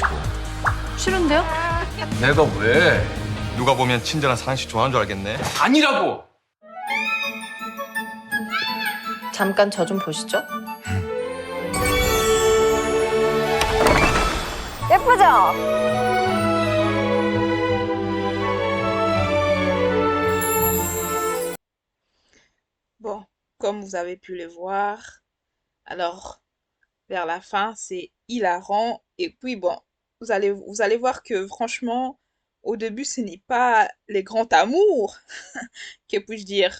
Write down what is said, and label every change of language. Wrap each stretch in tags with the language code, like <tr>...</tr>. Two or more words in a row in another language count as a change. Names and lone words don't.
<ko>싫은데요? 내가 왜? 누가 보면 친절한 사랑씨 좋아하는 줄 알겠네. 아니라고! 잠깐 저 좀 보시죠. 예쁘죠?</ko> <fr>Bon, comme vous avez pu le voir, alors vers la fin, c'est hilarant. Et puis bon, vous allez voir que franchement, au début, ce n'est pas les grands amours, que puis-je dire.</fr>